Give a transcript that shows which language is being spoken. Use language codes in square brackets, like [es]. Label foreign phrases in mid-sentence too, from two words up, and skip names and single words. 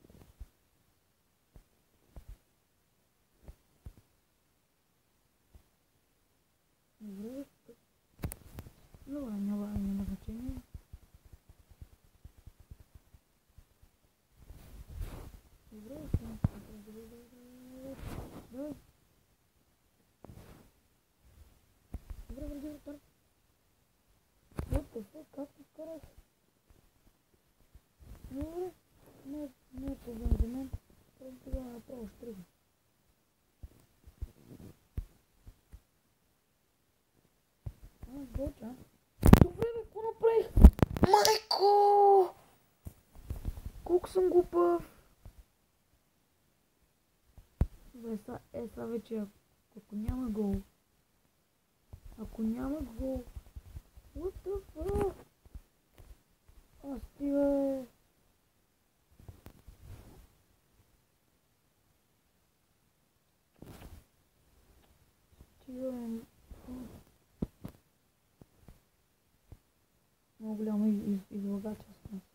[bg] Добре, добре, няма значение. Добре, върви вратар. [en] What the fuck, [bg] как ти вкарах? Добре, не е проблем за мен. Просто тогава направо ще тръгна. Боча. Добре, бе, какво направих? Майко! Колко съм глупав! Добре, сега вече, ако няма гол. Ако няма гол. [en] What the fuck? [bg] Стига. Много голямо излагателство.